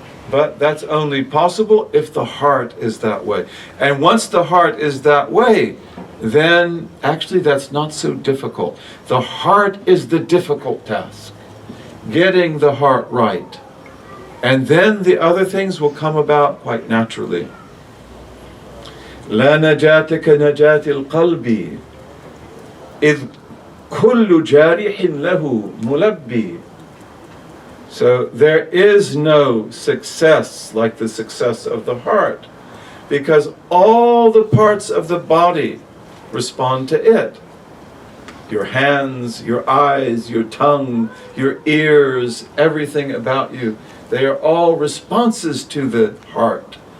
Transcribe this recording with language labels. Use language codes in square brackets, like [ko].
[en] But that's only possible if the heart is that way. And once the heart is that way, then actually that's not so difficult. The heart is the difficult task. Getting the heart right. And then the other things will come about quite naturally. [ar] لا نجاة كنجاة القلب إذ كل جارح له ملبي. [en] So there is no success like the success of the heart, because all the parts of the body respond to it. Your hands, your eyes, your tongue, your ears, everything about you, they are all responses to the heart.